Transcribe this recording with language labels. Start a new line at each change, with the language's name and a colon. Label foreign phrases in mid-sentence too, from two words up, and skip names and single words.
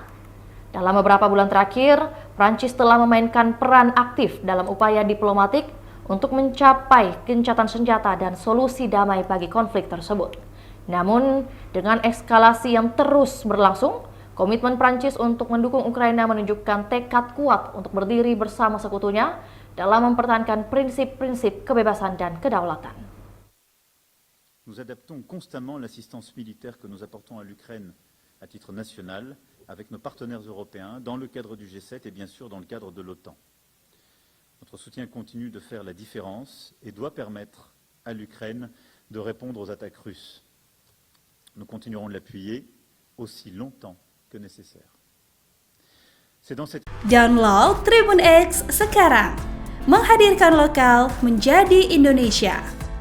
Indonesian: Dalam beberapa bulan terakhir, Prancis telah memainkan peran aktif dalam upaya diplomatik untuk mencapai gencatan senjata dan solusi damai bagi konflik tersebut. Namun, dengan eskalasi yang terus berlangsung, komitmen Prancis untuk mendukung Ukraina menunjukkan tekad kuat untuk berdiri bersama sekutunya dalam mempertahankan prinsip-prinsip kebebasan dan kedaulatan.
French: Nous adaptons constamment l'assistance militaire que nous apportons à l'Ukraine à titre national avec nos partenaires européens dans le cadre du G7 et bien sûr dans le cadre de l'OTAN. Notre soutien continue de faire la différence et doit permettre à l'Ukraine de répondre aux attaques russes. Nous continuerons de l'appuyer aussi longtemps que nécessaire.
Indonesian: Download Tribun X sekarang, menghadirkan lokal menjadi Indonesia.